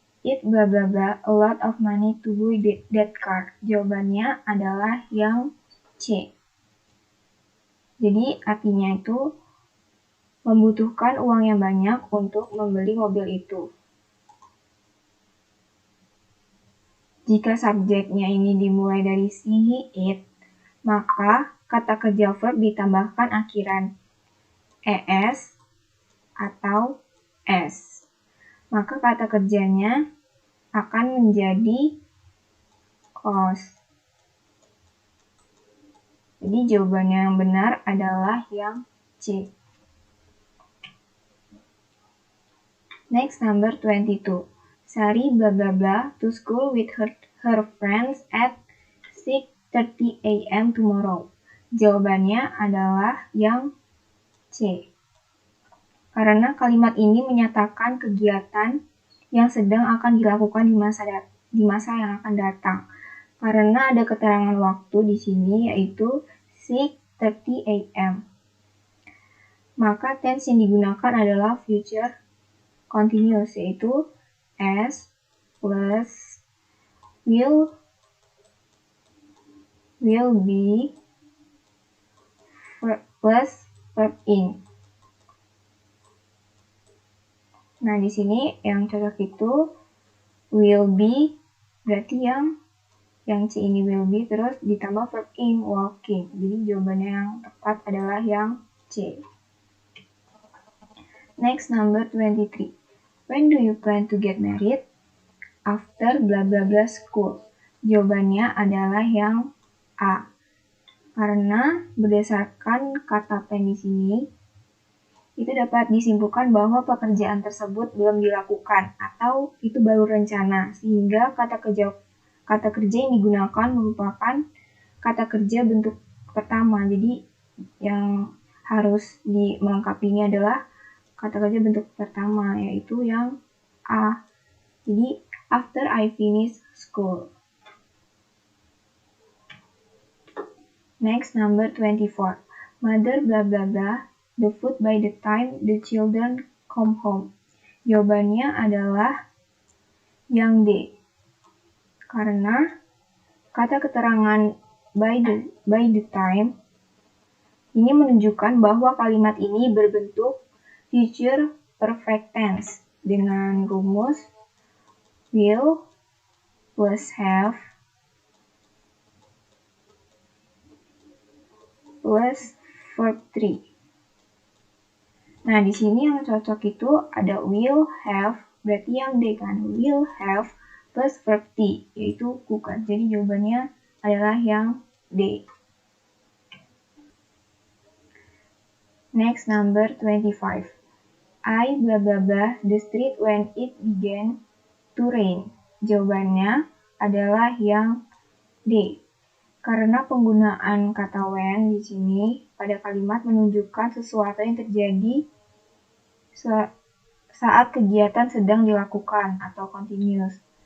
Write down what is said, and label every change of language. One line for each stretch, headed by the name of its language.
English: If blah blah blah a lot of money to buy that car.
Indonesian: Jawabannya adalah yang C. Jadi artinya itu membutuhkan uang yang banyak untuk membeli mobil itu. Jika subjeknya ini dimulai dari he, it, maka kata kerja verb ditambahkan akhiran es atau s. Maka kata kerjanya akan menjadi cost. Jadi jawabannya yang benar adalah yang C.
English: Next, number 22. Sari blah blah blah to school with her friends at 6:30 a.m. tomorrow.
Indonesian: Jawabannya adalah yang C. Karena kalimat ini menyatakan kegiatan yang sedang akan dilakukan di masa yang akan datang. Karena ada keterangan waktu di sini yaitu 6:30 a.m. Maka tense yang digunakan adalah future continuous, yaitu S plus will be plus verb in. Nah, di sini yang cocok itu will be, berarti yang C ini will be terus ditambah verb in, walking. Jadi jawabannya yang tepat adalah yang C.
English: Next, number 23. When do you plan to get married? After blah blah blah school.
Indonesian: Jawabannya adalah yang A. Karena berdasarkan kata plan di sini, itu dapat disimpulkan bahwa pekerjaan tersebut belum dilakukan atau itu baru rencana, sehingga kata kerja yang digunakan merupakan kata kerja bentuk pertama. Jadi yang harus melengkapinya adalah kata kerja bentuk pertama, yaitu yang A.
English: Jadi after I finish school. Next, number 24. Mother blah blah blah the food by the time the children come home.
Indonesian: Jawabannya adalah yang D. Karena kata keterangan by the time ini menunjukkan bahwa kalimat ini berbentuk future perfect tense dengan rumus will plus have plus verb 3. Nah, di sini yang cocok itu ada will have, berarti yang D kan, will have plus verb T, yaitu cook. Jadi jawabannya adalah yang D.
English: Next, number 25. I blah blah blah the street when it began to rain.
Indonesian: Jawabannya adalah yang D. Karena penggunaan kata when di sini pada kalimat menunjukkan sesuatu yang terjadi saat kegiatan sedang dilakukan atau continuous.